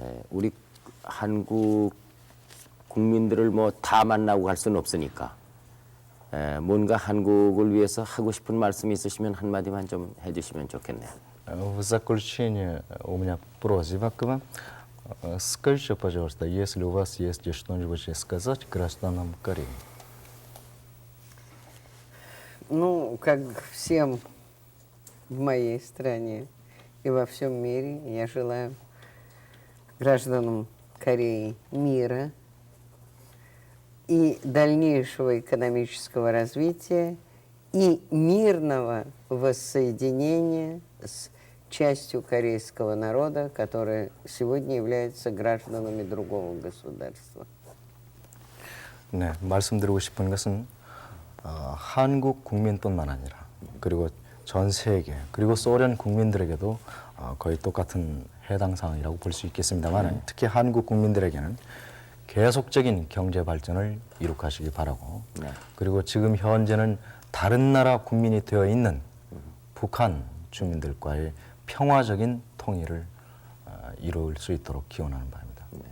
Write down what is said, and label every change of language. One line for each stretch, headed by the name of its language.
Korean: 우리 한국 국민들을 뭐 다 만나고 갈 수는 없으니까 뭔가 한국을 위해서 하고 싶은 말씀이 있으시면 한마디만 좀 해주시면 좋겠네요.
Russian: В заключение у меня просьба к вам. Скажите, пожалуйста, если у вас есть что-нибудь сказать гражданам Кореи. Ну, как всем в моей стране и во всем мире, я желаю гражданам Кореи мира и дальнейшего экономического развития и мирного воссоединения с частью корейского народа, которая сегодня является гражданами другого государства.
Korean: 네, 말씀드리고 싶은 것은 한국 국민뿐만 아니라 그리고 전 세계 그리고 소련 국민들에게도 거의 똑같은 해당 사항이라고 볼 수 있겠습니다만 특히 한국 국민들에게는 계속적인 경제 발전을 이룩하시기 바라고 그리고 지금 현재는 다른 나라 국민이 되어 있는 북한 주민들과의 평화적인 통일을 이룰 수 있도록 기원하는 바입니다.